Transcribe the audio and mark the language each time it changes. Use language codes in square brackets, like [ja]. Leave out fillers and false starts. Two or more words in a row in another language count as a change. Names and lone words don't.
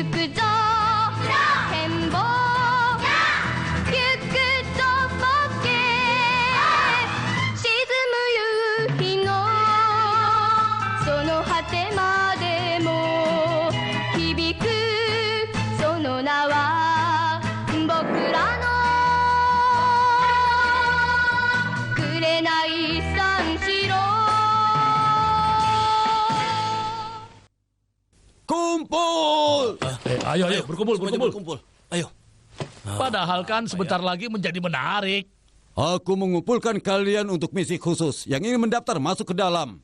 [ja] くぞ変貌行くぞボケ沈む夕日のその果てまでも響くその名は僕らの紅三四郎 [id] Kumpul! Ayo, berkumpul. Berkumpul. Ayo. Padahal kan sebentar lagi menjadi menarik. Aku mengumpulkan kalian untuk misi khusus yang ingin mendaftar masuk ke dalam.